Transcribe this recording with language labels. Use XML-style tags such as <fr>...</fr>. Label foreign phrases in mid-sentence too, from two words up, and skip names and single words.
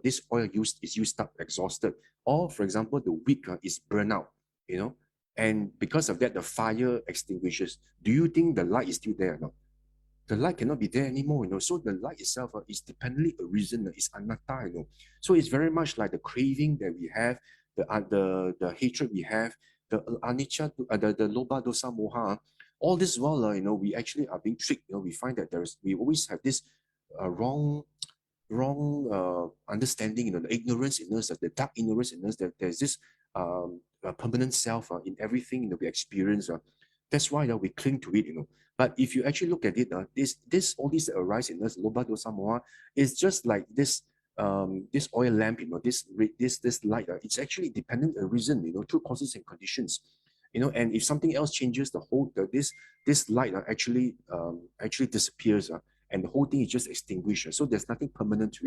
<en>This oil is used up, exhausted. Or, for example, the wick is burned out, and because of that, the fire extinguishes. Do you think the light is still there or not? The light cannot be there anymore. So the light itself is dependently a reason. It's anatta. So it's very much like the craving that we have, the hatred we have, the anicca, the</en> <pi>lobha, dosa, moha.</pi> <en>All this while, we actually are being tricked. We find that we always have this wrong understanding, the ignorance in us, the dark ignorance in us, that there's this permanent self in everything we experience. That's why we cling to it. But if you actually look at it, all these that arise in us,</en> <pi>lobha, dosa, moha,</pi> <en>is just like this this oil lamp, this light. It's actually dependent a reason, through causes and conditions. And if something else changes, this light actually disappears. And the whole thing is just extinguished. So there's nothing permanent to it.</en>